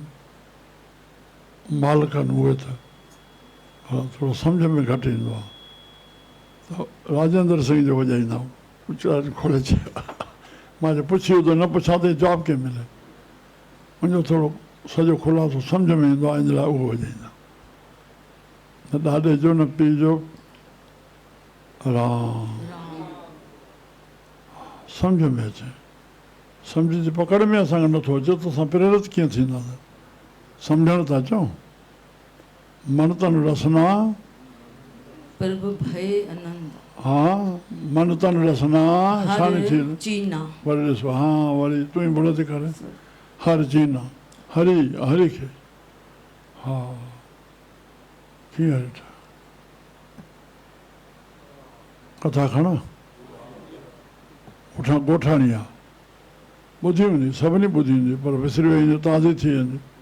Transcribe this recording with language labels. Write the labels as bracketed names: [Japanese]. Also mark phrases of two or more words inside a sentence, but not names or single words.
[Sindhi] मालिकनि उहे त थोरो सम्झ में घटि ईंदो आहे त राजेंद्र सिंह जो वॼाईंदा आहियूं खोले चयो मां जो पुछी त न पुछां त जवाबु कीअं मिले मुंहिंजो थोरो सॼो खुलासो सम्झ में ईंदो आहे इन लाइ उहो वॼाईंदा त ॾाॾे जो न पीउ जो राम सम्झ में अचे सम्झ जी पकड़ में असांखे नथो अचे त असां प्रेरित कीअं थींदासीं सम्झण था चऊं मन तन रसना प्रभु भय आनंद हा मन तन रसना साणी थी चीना वरी ॾिसो हा वरी तूं ई भुल थी करे हर चीना हरी खे हा कीअं ॾिठा कथा खणा पुठियां ॻोठाणी आहे ॿुधी वेंदी सभिनी ॿुधी वेंदी पर विसरी वेंदी ताज़ी थी वेंदी